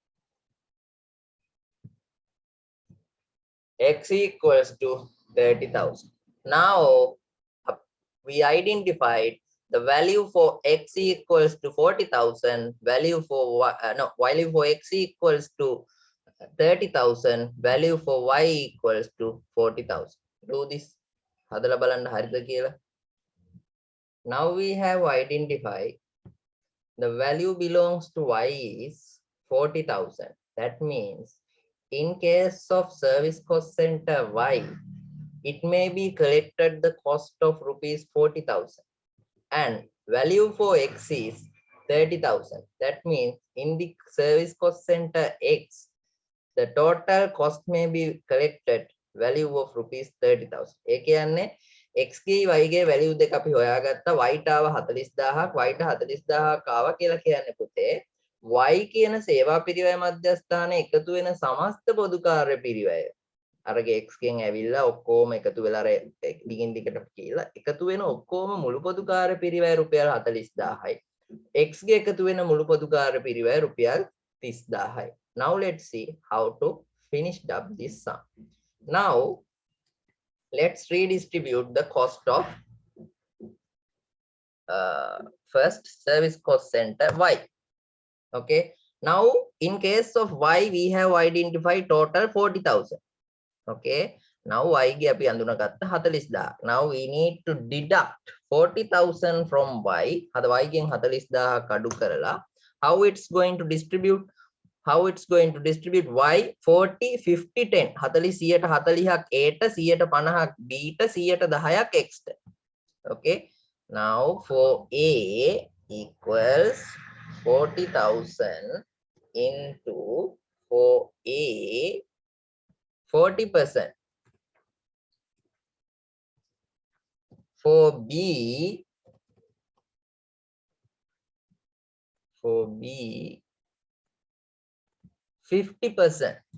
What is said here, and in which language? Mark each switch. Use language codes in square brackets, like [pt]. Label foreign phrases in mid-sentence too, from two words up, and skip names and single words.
[en] x equals to 30,000. now we identified the value for x equals to 40,000, value for value for x equals to 30,000, value for y equals to 40,000. do this. [si] හදලා බලන්න හරිද කියලා. [en] now we have identified the value belongs to y is 40,000. that means in case of service cost center y, it may be collected the cost of rupees 40,000 and value for x is 30,000. that means in the service cost center x, the total cost may be collected value of rupees 30,000. [si] ඒ කියන්නේ x ගේ y ගේ value දෙක අපි හොයාගත්තා. y ට ආව 40,000ක්, y ට 40,000ක් ආවා කියලා කියන්නේ පුතේ y කියන සේවා පිරිවැය මධ්‍යස්ථානයේ එකතු වෙන සමස්ත පොදු කාර්ය පිරිවැය. අරගේ x ගෙන් ඇවිල්ලා ඔක්කොම එකතු වෙලා අර දිගින් දිගට කියලා එකතු වෙන ඔක්කොම මුළු පොදු කාර්ය පිරිවැය රුපියල් 40,000යි. x ගේ එකතු වෙන මුළු පොදු කාර්ය පිරිවැය රුපියල් 30,000යි. [en] now let's see how to finish up this sum. now let's redistribute the cost of first service cost center y. okay, now in case of y we have identified total 40,000. okay, now [si] y ගේ අපි අඳුනගත්ත 40,000. [en] now we need to deduct 40,000 from y. [si] අද y ගෙන් 40,000ක් අඩු කරලා [en] how it's going to distribute [si] y 40 50 10. 40 140ක් a ට 150ක් b ට 110ක් x ට. [en] okay, Now for A equals 40,000 into for A 40%. For B 50%.